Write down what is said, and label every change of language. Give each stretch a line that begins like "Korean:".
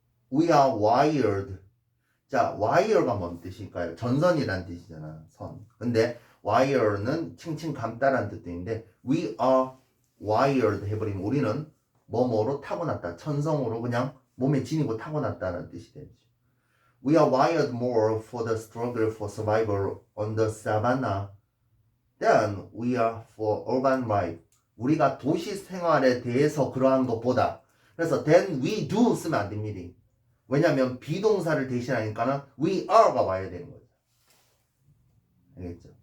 English: We are wired.
Korean: 자, wire가 뭔 뜻일까요? 전선이란 뜻이잖아. 선. 근데 wire는 칭칭 감다라는 뜻인데
English: we are wired
Korean: 해버리면 우리는 뭐뭐로 타고났다. 천성으로 그냥 몸에 지니고 타고났다는 뜻이 되죠.
English: We are wired more for the struggle for survival on the savannah than we are for urban life.
Korean: 우리가 도시 생활에 대해서 그러한 것보다 그래서
English: then we do
Korean: 쓰면 안 됩니다. 왜냐하면 비동사를 대신하니까는 we are가 와야 되는 거죠. 알겠죠?